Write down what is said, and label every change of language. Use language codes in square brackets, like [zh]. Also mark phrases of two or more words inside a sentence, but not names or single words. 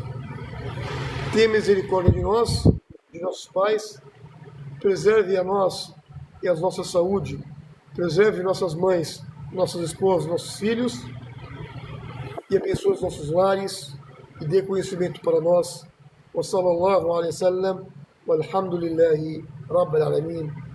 [pt] Tenha misericórdia de nós, de nossos pais, preserve a nós e a nossa saúde, preserve nossas mães, nossas esposas, nossos filhos e abençoe os nossos lares e dê conhecimento para nós. [ar] وصلى الله عليه وسلم، والحمد لله رب العالمين.